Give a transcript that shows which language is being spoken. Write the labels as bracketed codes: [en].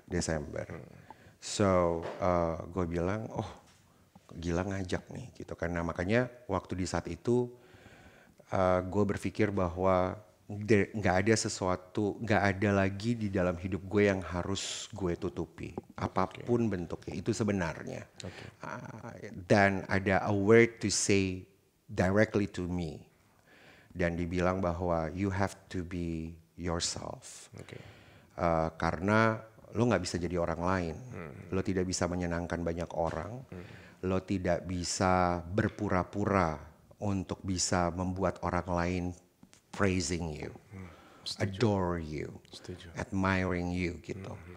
[id] Desember. [en] So [id] gue bilang Gila ngajak nih gitu kan. Nah makanya waktu di saat itu gue berpikir bahwa gak ada lagi di dalam hidup gue yang harus gue tutupi. Apapun bentuknya itu sebenarnya. Dan ada [en] a word to say directly to me. [id] Dan dibilang bahwa [en] you have to be yourself. [id] Karena lo gak bisa jadi orang lain. Lo tidak bisa menyenangkan banyak orang. Lo tidak bisa berpura-pura untuk bisa membuat orang lain [en] praising you, adore you, admiring you [id] gitu.